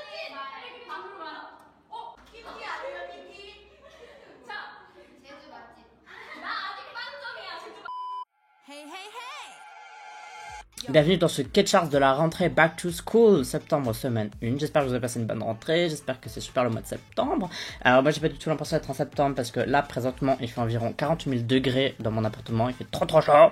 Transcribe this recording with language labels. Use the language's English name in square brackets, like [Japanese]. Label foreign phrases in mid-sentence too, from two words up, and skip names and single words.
[Korean] 키티 아니에요, 키티? 자, 제주 맛집. 나 아직 빵점이야, 제주. [English] Hey, hey, hey. [French] Bienvenue dans ce K-Charts de la rentrée [English] Back to School, [French] septembre semaine 1. J'espère que vous avez passé une bonne rentrée, j'espère que c'est super le mois de septembre. Alors moi j'ai pas du tout l'impression d'être en septembre parce que là présentement il fait environ 48 000 degrés dans mon appartement, il fait trop chaud.